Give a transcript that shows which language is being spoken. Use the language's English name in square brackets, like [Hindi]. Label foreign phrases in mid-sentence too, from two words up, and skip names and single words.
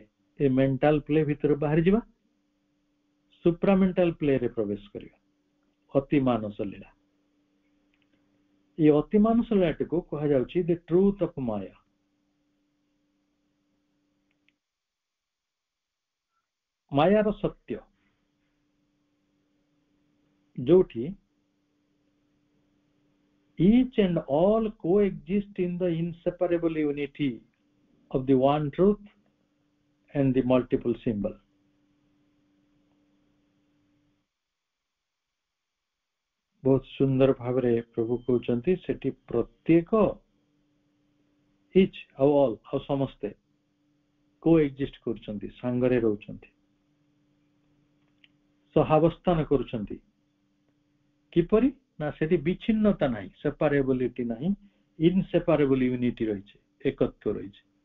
[Odia] ଏ [English] mental play [Odia] ଭିତରୁ ବାହାରି ଯିବା, [English] supramental play [Odia] ରେ ପ୍ରବେଶ କରିବା, ଅତିମାନସ ଲୀଳା। ଏ ଅତିମାନସ ଲୀଳାଟିକୁ କୁହାଯାଉଛି [English] the truth of Maya. [Odia] ମାୟାର ସତ୍ୟ, ଯୋଉଠି [English] each and all coexist in the inseparable unity of the one truth and the multiple symbol. [Odia] ବହୁତ ସୁନ୍ଦର ଭାବରେ ପ୍ରଭୁ କହୁଛନ୍ତି ସେଠି ପ୍ରତ୍ୟେକ each ଆଉ all ଆଉ ସମସ୍ତେ coexist କରୁଛନ୍ତି, ସାଙ୍ଗରେ ରହୁଛନ୍ତି, ସହାବସ୍ଥାନ କରୁଛନ୍ତି। କିପରି ନା ସେଠି ବିଚ୍ଛିନ୍ନତା ନାହିଁ, ସେପାରେବିଲିଟି ନାହିଁ, [English] inseparable unity [Odia] ରହିଛି, ଏକତ୍ୱ ରହିଛି।